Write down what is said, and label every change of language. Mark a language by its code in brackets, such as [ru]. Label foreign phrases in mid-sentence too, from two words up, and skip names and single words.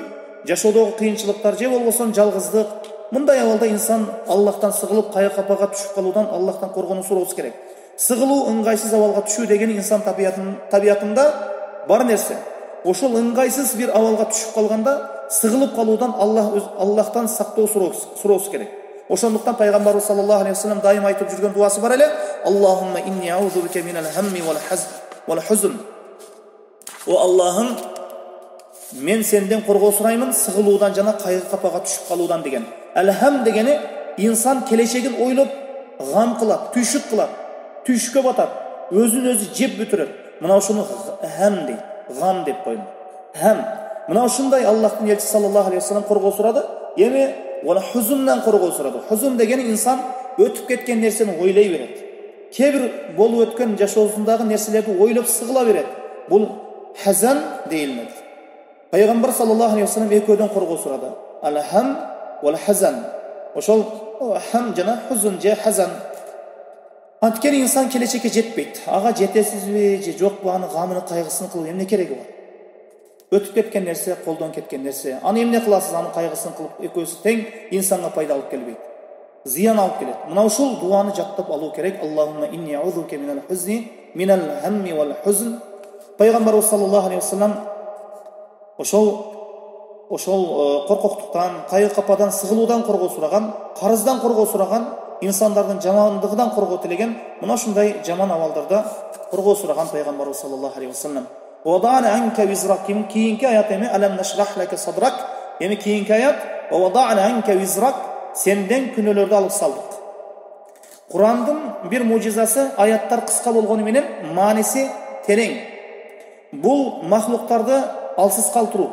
[ky] Жашоодогу кыйынчылыктар же болбосо жалгыздык. Мындай абалда инсан Аллахтан сыгылып кайгы-капага түшүп калуудан Аллахтан коргонуу суроосу керек. Сыгылуу ыңгайсыз абалга түшүү деген инсан табиятында бар нерсе. Ошол ыңгайсыз бир абалга түшүп калганда сыгылып калуудан Аллахтан сактоо суроосу керек. Ошондуктан пайгамбарыбыз [ar] صلى الله عليه وسلم [ky] дайым айтып жүргөн дуасы бар эле: [ar] اللهم إني أعوذ بك من الهم والحزن. [ky] О Аллахым, мен сенден коргоо сураймын сыгылуудан жана кайгы-капага түшүп калуудан деген. Алхам дегени инсан келечегин ойлоп гам кылат, түйшүк кылат, түйшүккө батат, өзүн өзү жеп бүтүрөт. Мына ошону хам дейт, гам деп койду. Хам. Мына ушундай Аллахтын элчиси [ar] صلى الله عليه وسلم [ky] коргоо сурады. Эми вала хузундан коргоо сурады. Хузун дегени инсан өтүп кеткен нерсени ойлой берет. Кээ болуп өткөн жашоосундагы нерселерди ойлоп сыгыла берет. Бул хазан дейилет. Пайгамбар [ar] صلى الله عليه وسلم [ky] экөөдөн коргоо сурады. [ar] الهم والحزن. [ky] Ошол хам жана хузун же хазан. Анткени инсан келечекке жетпейт. Ага жетесизби же жокпу, аны гамын кайгысын кылып эмне кереги бар? Өтүп кеткен нерсе, колдон кеткен нерсе. Аны эмне кыласыз? Аны кайгысын кылып экөөсү тең инсанга пайда алып келбейт. Зыян алып келет. Мына ушул дуаны жаттап алуу керек. [ar] اللهم إني أعوذ بك من الحزن، من الهم والحزن. [ky] Пайгамбарыбыз [ar] صلى الله عليه وسلم [ky] ошол коркоктуктан, кайгы-кападан, сыгылуудан коргоо сураган, карыздан коргоо сураган, инсандардын жамандыгынан коргоо тилеген, мына ушундай жаман абалдарда коргоо сураган пайгамбарыбыз [ar] صلى الله عليه وسلم. ووضعنا عنك وزرك. [ky] Кийинки аят эми [ar] ألم نشرح لك صدرك. [ky] Эми кийинки аят [ar] ووضعنا عنك وزرك. [ky] Сенден күнөөлөрдү алып салдык. Курандын бир мужизасы, аяттар кыска болгону менен мааниси терең. Бул махлуктарды алсыз калтыруу.